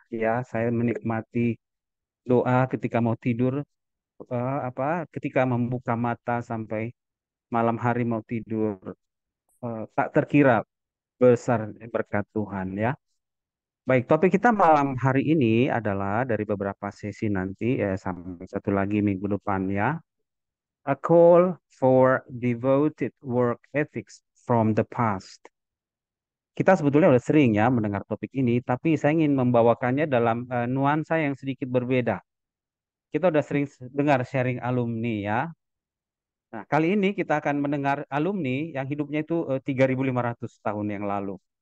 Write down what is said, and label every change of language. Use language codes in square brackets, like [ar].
[id] Ya, saya menikmati doa ketika mau tidur, ketika membuka mata sampai malam hari mau tidur, tak terkira besar berkat Tuhan ya. Baik, topik kita malam hari ini adalah dari beberapa sesi nanti, sampai satu lagi minggu depan ya. [en] A call for devoted work ethics from the past. [id] Kita sebetulnya sudah sering ya mendengar topik ini, tapi saya ingin membawakannya dalam nuansa yang sedikit berbeda. Kita sudah sering dengar sharing alumni ya. Nah, kali ini kita akan mendengar alumni yang hidupnya itu 3.500 tahun yang lalu.